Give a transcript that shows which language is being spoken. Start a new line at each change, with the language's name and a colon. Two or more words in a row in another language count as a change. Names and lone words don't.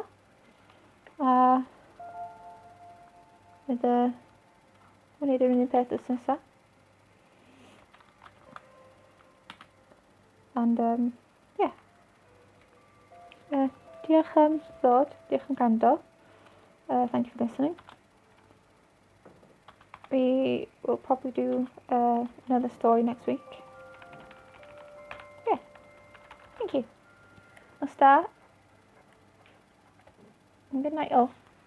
Welsh: A bydd wneud yr unig peth wythnos nesaf. Ond ie. Diolch am ddod. Diolch am gwrando.
English: Thank you for listening. We will probably do another story next week. Yeah. Thank you.
Welsh: Nos da.
English: And good night all.